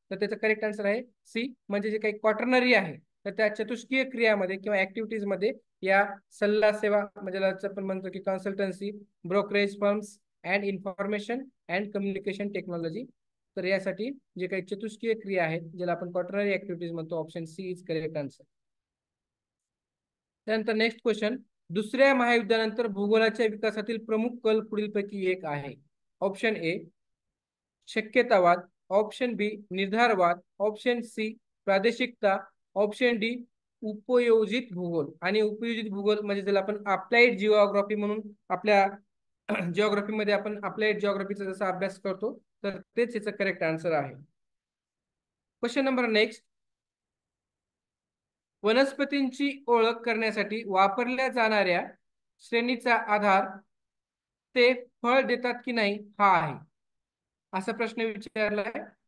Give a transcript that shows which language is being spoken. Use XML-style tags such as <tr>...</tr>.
<mr>तर त्याचं correct answer आहे सी, म्हणजे जे काही क्वाटर्नरी आहे तर त्या चतुष्कीय क्रियामध्ये किंवा ऍक्टिव्हिटीज मध्ये या सल्ला सेवा म्हणजे आपण म्हणतो की consultancy, brokerage firms and information and communication technology. तर यासाठी जे काही चतुष्कीय क्रिया आहेत ज्याला आपण क्वाटर्नरी ऍक्टिव्हिटीज म्हणतो,</mr> <en>Option C is correct answer.</en> <mr>त्यानंतर नेक्स्ट क्वेश्चन, दुसऱ्या महायुद्धानंतर भूगोलाच्या विकासातील प्रमुख कल पुढीलपैकी एक आहे. Option A शक्यतावाद, option B निर्धारवाद, option C प्रादेशिकता, option D उपयोजित भूगोल. आणि उपयोजित भूगोल म्हणजे ज्याला आपण अप्लाइड जिओग्राफी म्हणून आपल्या जिओग्राफी मध्ये आपण अप्लाइड जिओग्राफीचा जसा अभ्यास करतो तर तेच याचं करेक्ट आन्सर आहे. क्वेश्चन नंबर नेक्स्ट, वनस्पतींची ओळख करण्यासाठी वापरल्या जाणाऱ्या श्रेणीचा आधार ते फळ देतात की नाही हा आहे, असा प्रश्न विचारलाय.</mr>